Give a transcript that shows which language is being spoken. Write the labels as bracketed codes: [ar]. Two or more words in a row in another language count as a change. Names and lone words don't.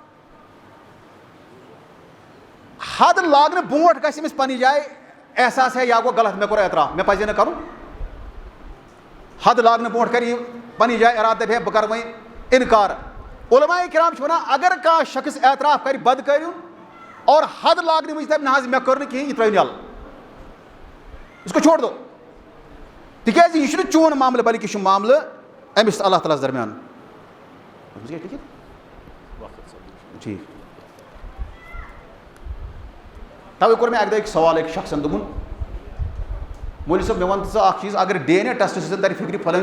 [ks] حد لاگنہٕ برونٛٹھ گژھِ أمِس پننہِ جایہِ احساس ہے یا گوٚو غلط مےٚ کوٚر اعتراف مےٚ پزِ نہٕ کرُن حد لاگنہٕ برونٛٹھ کرِ یہِ پننہِ جایہِ ارادٕ دپہِ ہے بہٕ کرٕ وۄنۍ انکار علماء کرام چھِ ونان اگر کانٛہہ شخص اعتراف کرِ بدکٲری ہُنٛد اور حد لاگنہٕ وِزِ دپہِ نہ حظ مےٚ کٔر نہٕ کِہینۍ یہِ ترٛٲوِن یلہٕ [ur] اس کو چھوڑ دو [ks] تِکیازِ یہِ چھُنہٕ چون معاملہٕ بلکہِ یہِ چھُ معاملہٕ أمِس تہٕ اللہ تعالیٰ ہس درمیان ٹھیٖک توے کوٚر مےٚ اکہِ دۄہ أکۍ سوال أکۍ شخصن دوٚپُن مولوی صٲب مےٚ وَن تہٕ ژٕ اکھ چیٖز اگر [en] DNA test [ks] سۭتۍ ترِ فِکرِ فلٲنی